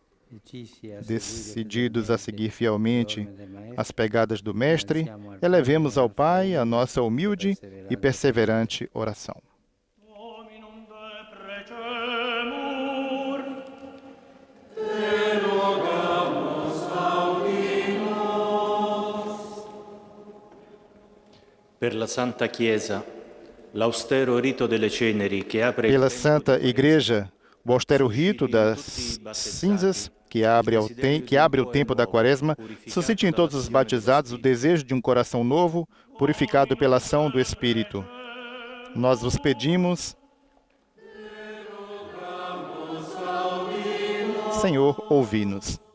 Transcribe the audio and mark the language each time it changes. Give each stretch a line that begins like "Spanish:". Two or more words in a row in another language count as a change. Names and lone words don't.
Portuguese: Decididos a seguir fielmente as pegadas do Mestre, elevemos ao Pai a nossa humilde e perseverante oração.
Italian: Pela Santa Chiesa, l'austero rito delle ceneri che apre
Portuguese: Pela Santa Igreja, o austero rito das cinzas que abre o tempo da Quaresma, suscite em todos os batizados o desejo de um coração novo, purificado pela ação do Espírito. Nós vos pedimos, Senhor, ouvi-nos.